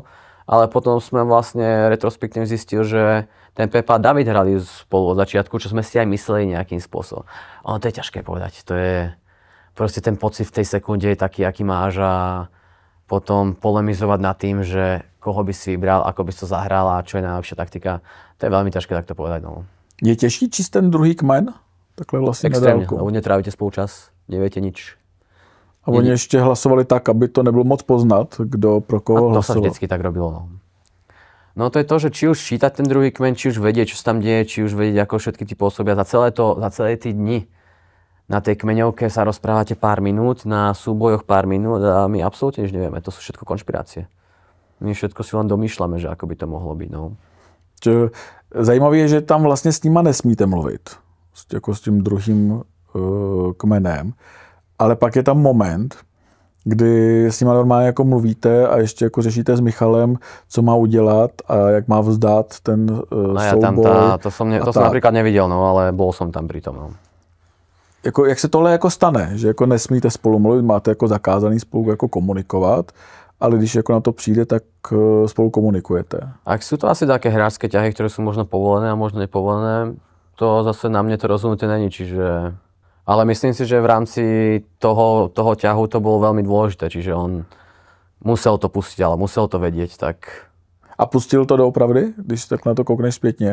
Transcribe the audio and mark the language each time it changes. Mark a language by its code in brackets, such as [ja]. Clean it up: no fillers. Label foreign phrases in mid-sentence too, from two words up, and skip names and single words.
[sk] Ale potom sme vlastne retrospektívne zistili, že ten Pepa a David hrali spolu od začiatku, čo sme si aj mysleli nejakým spôsobom. Ono to je ťažké povedať. To je proste ten pocit v tej sekunde je taký, aký máš a potom polemizovať nad tým, že koho by si vybral, ako by si to zahral a čo je najlepšia taktika. To je veľmi ťažké takto povedať. No. [cs] Je těžší číst ten druhý kmen? Takhle vlastně [sk] extrémně, lebo netrávite spolu čas, neviete nič. [cs] A oni ještě hlasovali tak, aby to nebylo moc poznat, kdo pro koho hlasoval. [sk] A to sa vždycky tak robilo. No. No to je to, že či už čítať ten druhý kmeň, či už vedieť, čo sa tam deje, či už vedieť, ako všetky tí pôsobia. Za celé tie dni na tej kmeňovke sa rozprávate pár minút, na súbojoch pár minút a my absolútne nič nevieme. To sú všetko konšpirácie. My všetko si len domýšľame, že ako by to mohlo byť. No. [cs] Zajímavé je, že tam vlastně s nima nesmíte mluvit. Jako s tím druhým kmenem. Ale pak je tam moment, kdy s nima normálně jako mluvíte a ještě jako řešíte s Michalem, co má udělat a jak má vzdát ten [sk] no ja [cs] souboj. [sk] To som napríklad nevidel, no, ale bol som tam pri tom. No. [cs] Jako, jak se tohle jako stane, že jako nesmíte spolu mluvit, máte jako zakázaný spolu jako komunikovat, ale když jako na to přijde, tak spolu komunikujete. [sk] Ak sú to asi také hráčské ťahy, ktoré sú možno povolené a možno nepovolené, to zase na mne to rozhodnutie není, čiže... Ale myslím si, že v rámci toho ťahu to bolo veľmi dôležité, čiže on musel to pustiť, ale musel to vedieť, tak... [cs] A pustil to doopravdy, když tak na to koukneš zpětně?